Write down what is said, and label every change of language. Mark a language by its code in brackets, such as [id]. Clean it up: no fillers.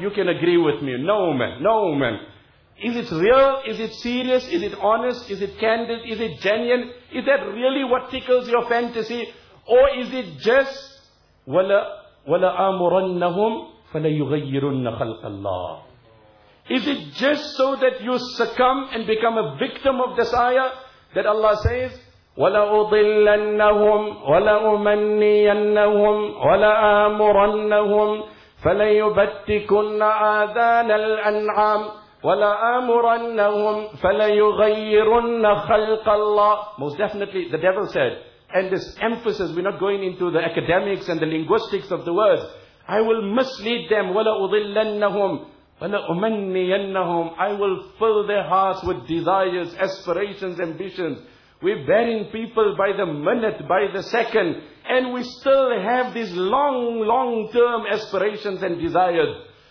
[en] You can agree with me. No man, no man. Is it real? Is it serious? Is it honest? Is it candid? Is it genuine? Is that really what tickles your fantasy? Or is it just, [ar] وَلَآمُرَنَّهُمْ فَلَيُغَيِّرُنَّ خَلْقَ اللَّهِ. [en] Is it just so that you succumb and become a victim of desire? That Allah says, [ar] وَلَأُضِلَّنَّهُمْ وَلَأُمَنِّيَنَّهُمْ وَلَآمُرَنَّهُمْ فَلَيُبَتِّكُنَّ آذَانَ الْأَنْعَامِ وَلَآمُرَنَّهُمْ فَلَيُغَيِّرُنَّ خَلْقَ اللَّهِ. [en] Most definitely, the devil said, and this emphasis, we're not going into the academics and the linguistics of the words, I will mislead them, [ar] وَلَأُضِلَّنَّهُمْ وَلَأُمَنِّيَنَّهُمْ. [en] I will fill their hearts with desires, aspirations, ambitions. We're bearing people by the minute, by the second, and we still have these long, long-term aspirations and desires.